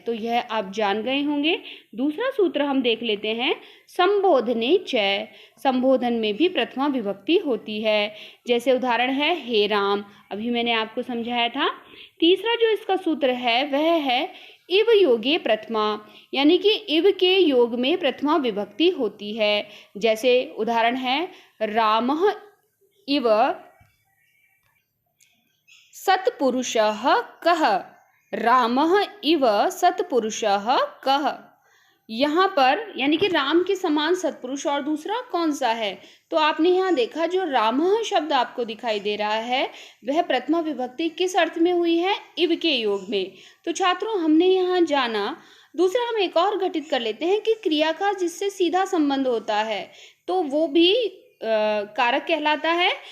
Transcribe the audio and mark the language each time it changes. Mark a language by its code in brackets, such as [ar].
[hi] तो यह आप जान गए होंगे। दूसरा सूत्र हम देख लेते हैं, [sa] संबोधने च। [hi] संबोधन में भी प्रथमा विभक्ति होती है। जैसे उदाहरण है हे राम, अभी मैंने आपको समझाया था। तीसरा जो इसका सूत्र है वह है [sa] इव योगे प्रथमा, [hi] यानी कि इव के योग में प्रथमा विभक्ति होती है। [sa] जैसे उदाहरण है रामः इव सत्पुरुषः कः, रामः इव सत्पुरुषः कः। [hi] यहाँ पर यानी कि राम के समान सत्पुरुष और दूसरा कौन सा है, तो आपने यहाँ देखा जो रामः शब्द आपको दिखाई दे रहा है वह प्रथमा विभक्ति किस अर्थ में हुई है, इव के योग में। तो छात्रों हमने यहाँ जाना। दूसरा हम एक और घटित कर लेते हैं कि क्रिया का जिससे सीधा संबंध होता है तो वो भी कारक कहलाता है।